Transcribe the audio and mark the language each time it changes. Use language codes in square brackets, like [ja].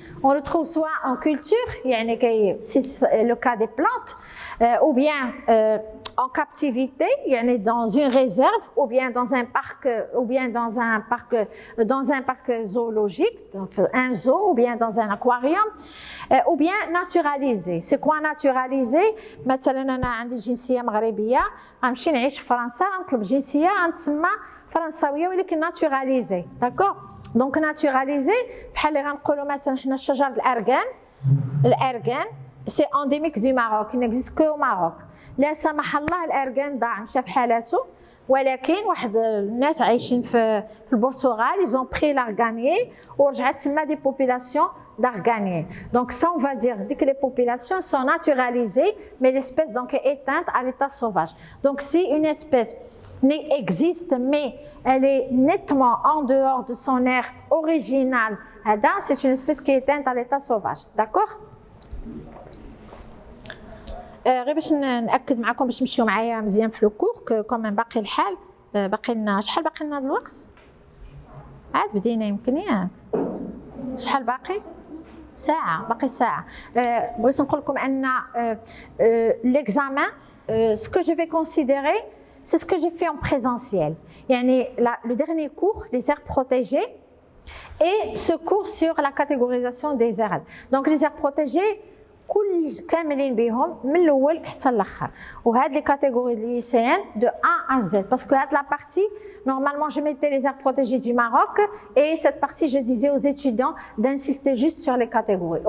[fr] On le trouve soit en culture, c'est le cas des plantes, ou bien en captivité, dans une réserve, ou bien dans un parc, dans un parc zoologique, un zoo, ou bien dans un aquarium, ou bien naturalisé. C'est quoi naturalisé? [ar] مثلا أنا عندي جنسية مغربية، غنمشي نعيش في فرنسا، غنطلب جنسية غنتسمى فرنساوية ولكن naturalisé. [fr] D'accord? Donc naturalisé, [ar] بحال اللي غنقولوا مثلا حنا شجر الأرغان، [fr] c'est endémique du Maroc, il n'existe qu'au Maroc. [ar] لا سمح الله الأرغان ضاع مشى في حالته، ولكن واحد الناس عايشين في البرتغال [fr] ils ont pris l'arganier [ar] ورجعت تما [fr] des populations d'arganier. Donc ça on va dire que les populations sont naturalisées mais l'espèce donc est éteinte à l'état sauvage. Donc si une espèce existe mais elle est nettement en dehors de son aire originale, c'est une espèce qui est éteinte à l'état sauvage. D'accord? [ar] غير باش ناكد معكم باش تمشيو معايا مزيان في الكور كوم باقي الحال، باقي لنا شحال باقي لنا هذا الوقت؟ عاد بدينا يمكن ياك شحال باقي؟ ساعة، باقي ساعة. بغيت نقول لكم ان [fr] l'examen ce que je vais considérer c'est ce que j'ai fait en présentiel. يعني le dernier cours les aires protégées et ce cours sur la catégorisation des aires. Donc les aires protégées [ar] كاملين بهم من الاول حتى الاخر وهاد [fr] لي كاتيجوري دي سي ان de A à Z parce que هاد la partie normalement je mettais les aires protégées du Maroc et cette partie je disais aux étudiants d'insister juste sur les catégories.